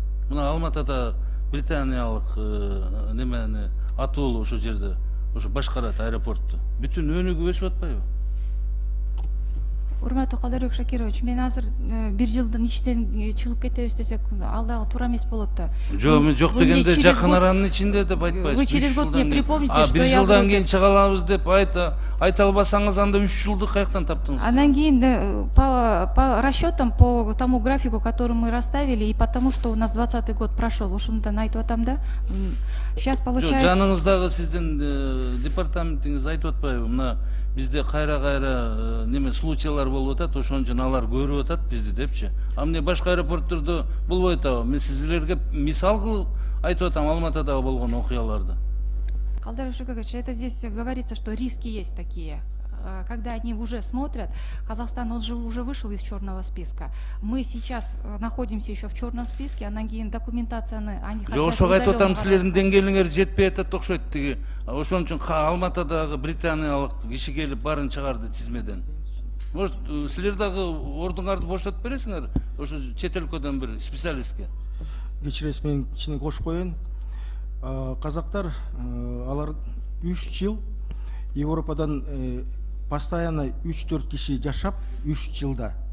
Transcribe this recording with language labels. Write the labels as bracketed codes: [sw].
[ky] Мына Алматада британиялык немени атуул ошол жерде ошо башкарат аэропортту. Бүтүн өнүгүп өсүп атпайбы? Урматтуу Калдарбек Шакирович, мен азыр бир жылдын ичинен чыгып кетебиз десек, ал дагы туура эмес болот да. Жок дегенде жакын аранын ичинде деп айтпайсыз. [ru] Вы через год мне припомните, что я... [ky] жылдан кийин чыга алабыз деп айта албасаңыз, анда 3 жылды каяктан таптыңыз? [ru] Анан кийин по расчетам, по тому графику, который мы расставили, и потому что у нас 20-й год прошел, ошондон айтып атам да. Сейчас получается... [ky] Жаныңыздагы сиздин департаментиңиз айтып атпайбы? Мына бизде кайра неме случайлар болуп атат, ошон үчүн алар көрүп атат бизди депчи. А эмне башка аэропорттордо болбой атабы? Мен сиздерге мисал кылып айтып атам Алматадагы болгон окуяларды. [ru] Калдарбек Шакирович, это здесь говорится, что риски есть такие. Когда они уже смотрят, Казахстан, он же уже вышел из черного списка. Мы сейчас находимся еще в черном списке, анан кийин документацияны [ky] ошого айтып атам, силердин деңгээлиңер жетпей атат окшойт тиги. Ошон үчүн Алматадагы британиялык киши келип барын чыгарды тизмеден. Может, силер дагы ордуңарды бошотуп бересиңер ошо чет өлкөдөн бир специалистке? Кечиресиз, мен кичине кошуп коеюн. Казактар алар 3 жыл Европадан постоянно 3-4 киши жашап 3 жылда.